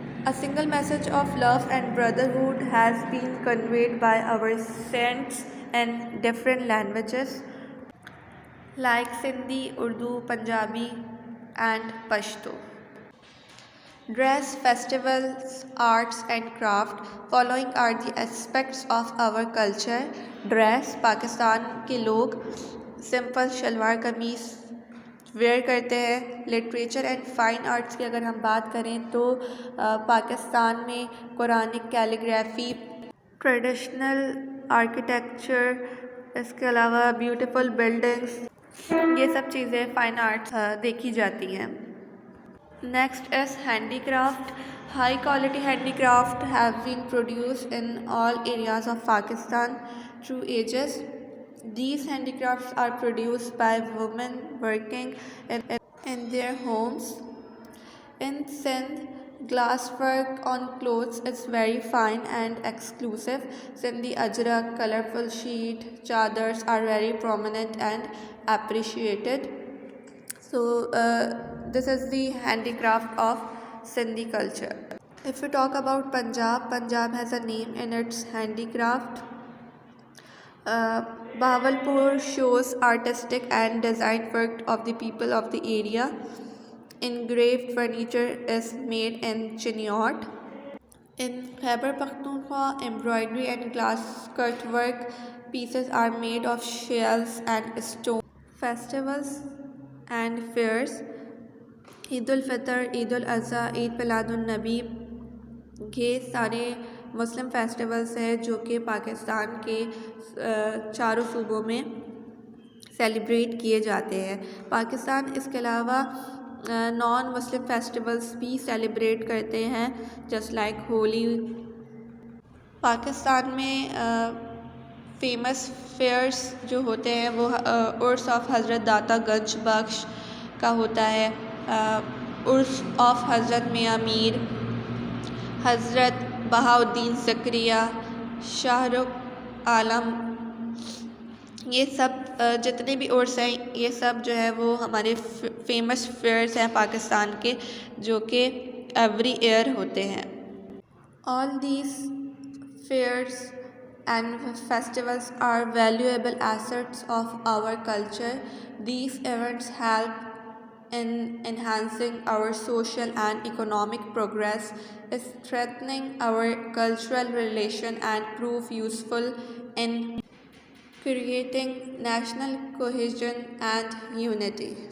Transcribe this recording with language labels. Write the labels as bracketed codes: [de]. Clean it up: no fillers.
[en] A single message of love and brotherhood has been conveyed by our saints in different languages like Sindhi, Urdu, Punjabi and Pashto. Dress, festivals, arts and craft. Following are the aspects of our culture. [ur] Dress, Pakistan کے لوگ simple shalwar kameez where کرتے ہیں. Literature and fine arts کی اگر ہم بات کریں تو پاکستان میں قرآنک کیلیگرافی، ٹریڈیشنل آرکیٹیکچر، اس کے علاوہ بیوٹیفل بلڈنگس، یہ سب چیزیں فائن آرٹس دیکھی جاتی ہیں. [en] Next is handicraft. High quality handicraft have been produced in all areas of Pakistan through ages. These handicrafts are produced by women working in their homes. In Sindh, glass work on clothes is very fine and exclusive. Sindhi ajrak, colorful sheet, chadars are very prominent and appreciated. So this is the handicraft of Sindhi culture. If we talk about Punjab, Punjab has a name in its handicraft. Bahawalpur shows artistic and design work of the people of the area. Engraved furniture is made in Chiniot. In Khyber Pakhtunkhwa, embroidery and glass cut work pieces are made of shells and stone. Festivals and fairs. [ur] عید الفطر، عید الاضحیٰ، عید میلاد النبی، یہ سارے مسلم festivals ہیں جو کہ پاکستان کے چاروں صوبوں میں celebrate کیے جاتے ہیں. پاکستان اس کے علاوہ نان مسلم فیسٹیولس بھی سیلیبریٹ کرتے ہیں جسٹ لائک ہولی. پاکستان میں فیمس فیئرس جو ہوتے ہیں وہ عرس آف حضرت داتا گنج بخش کا ہوتا ہے، عرس آف حضرت میاں میر، حضرت بہاؤالدین زکریا، شاہ رخ عالم، یہ سب جتنے بھی عرس ہیں یہ سب جو ہے وہ ہمارے فیمس فیئرس ہیں پاکستان کے، جو کہ ایوری ایئر ہوتے ہیں. [en] All these fairs and festivals are valuable assets of our culture. These events help in enhancing our social and economic progress, strengthening our cultural relation and prove useful in creating national cohesion and unity.